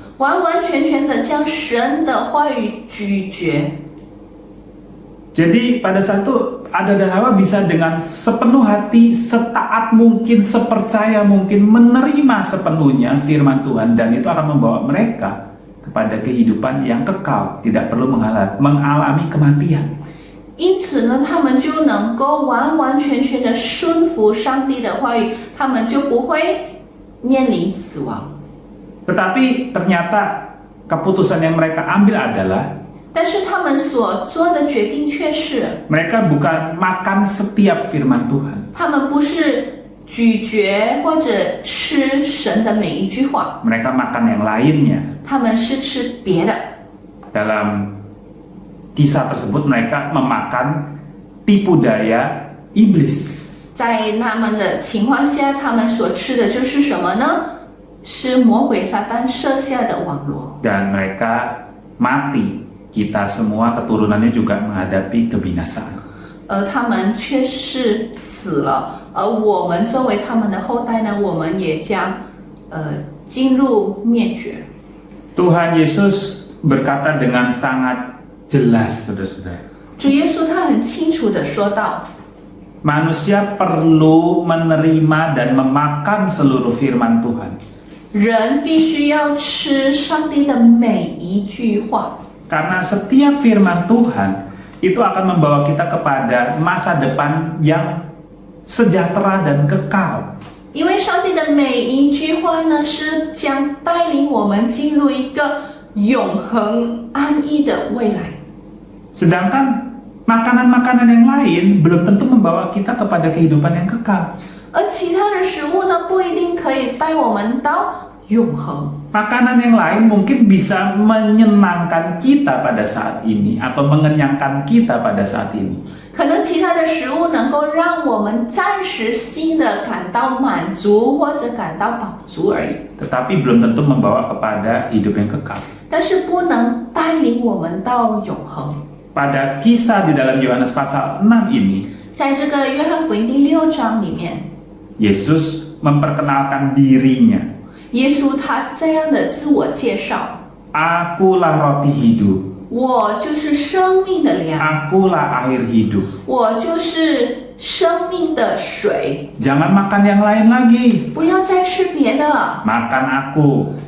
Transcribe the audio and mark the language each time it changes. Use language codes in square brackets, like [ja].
[zh] 完完全全的将神的话语咀嚼。 [id] Jadi pada saat itu Adam dan Hawa bisa dengan sepenuh hati, setaat mungkin, sepercaya mungkin, menerima sepenuhnya firman Tuhan, dan itu akan membawa mereka kepada kehidupan yang kekal, tidak perlu mengalami kematian. [zh] 因此呢，他们就能够完完全全的顺服上帝的话语，他们就不会面临死亡。 [id] Tetapi ternyata keputusan yang mereka ambil adalah [zh] 但是他们所做的决定却是， [id] mereka bukan makan setiap firman Tuhan. [zh] 他们不是咀嚼或者吃神的每一句话， [id] Mereka makan yang lainnya. [zh] 他们是吃别的。 [id] Dalam kisah tersebut mereka memakan tipu daya iblis. [zh] 在他们的情况下，他们所吃的就是什么呢？是魔鬼撒旦设下的网罗， [id] Dan mereka mati. Kita semua keturunannya juga menghadapi kebinasaan. [zh] 而他们却是死了，而我们作为他们的后代呢，我们也将进入灭绝。 [id] Tuhan Yesus berkata dengan sangat jelas, saudara-saudara. [zh] 主耶稣他很清楚的说道， [id] Manusia perlu menerima dan memakan seluruh firman Tuhan. [zh] 人必须要吃上帝的每一句话， [id] Karena setiap firman Tuhan itu akan membawa kita kepada masa depan yang sejahtera dan kekal. [zh] 因为上帝的每一句话呢，是将带领我们进入一个永恒安逸的未来。 [id] Sedangkan makanan-makanan yang lain belum tentu membawa kita kepada kehidupan yang kekal. [zh] 而其他的食物呢，不一定可以带我们到永恒。 [id] Makanan yang lain mungkin bisa menyenangkan kita pada saat ini atau mengenyangkan kita pada saat ini. [zh] 可能其他的食物能够让我们暂时性的感到满足或者感到饱足而已， [id] Tetapi belum tentu membawa kepada hidup yang kekal. [zh] 但是不能带领我们到永恒。 [id] Pada kisah di dalam Yohanes pasal 6 ini, [zh] 在这个约翰福音第6章里面， [id] Yesus memperkenalkan dirinya. [zh] 耶稣他这样的自我介绍： [id] Akulah roti hidup. [zh] 我就是生命的粮， [id] Akulah air hidup. [zh] 我就是生命的水， [id] Jangan makan yang lain lagi. [zh] 不要再吃别的， [id] Makan aku.